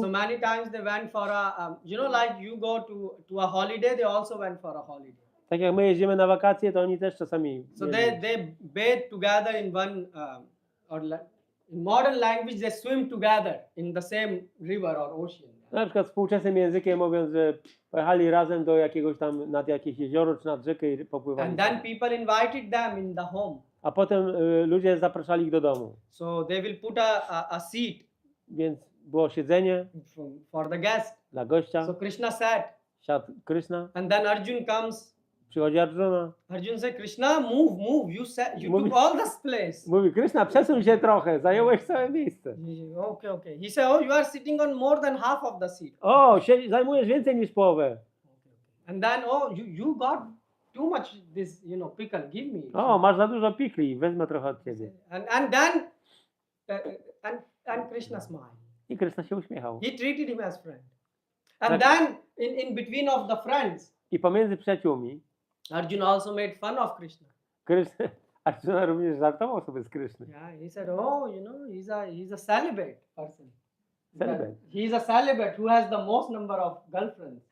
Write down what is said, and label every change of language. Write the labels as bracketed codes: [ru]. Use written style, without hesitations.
[en] So many times they went for a, like you go to a holiday, they also went for a holiday. [pl] Tak jak my jedziemy na wakacje, to oni też czasami. [en] So they bathe together in one, in modern language, they swim together in the same river or ocean. [pl] Na przykład współczesnym językiem mówiąc, że pojechali razem do jakiegoś tam, nad jakieś jezioro czy nad rzekę i popływali. [en] And then people invited them in the home. [pl] A potem ludzie zapraszali ich do domu. [en] So they will put a seat [pl] Więc było siedzenie [en] for the guest. [pl] dla gościa. [en] So Krishna sat. [pl] Siadł Kryszna. [en] And then Arjun comes. [pl] Przychodzi Arjuna. [en] Arjun said, Krishna, move. You took all this place. [pl] Mówi, Kryszna, przesuń się trochę, zająłeś całe miejsce. [en] Okay. He said, oh, you are sitting on more than half of the seat. [pl] O, zajmujesz więcej niż połowę. [en] And then, oh, you got too much this, pickle, give me. [pl] O, masz za dużo pikli, wezmę trochę od ciebie. [en] And then, and Krishna smiled. [pl] I Kryszna się uśmiechał. [en] He treated him as friend. And then, in between of the friends, [pl] I pomiędzy przyjaciółmi [en] Arjuna also made fun of Krishna. [pl] Arjuna również żartował sobie z Kryszny. [en] Yeah, he said, oh, he's a celibate person. Celibate. He is a celibate who has the most number of girlfriends.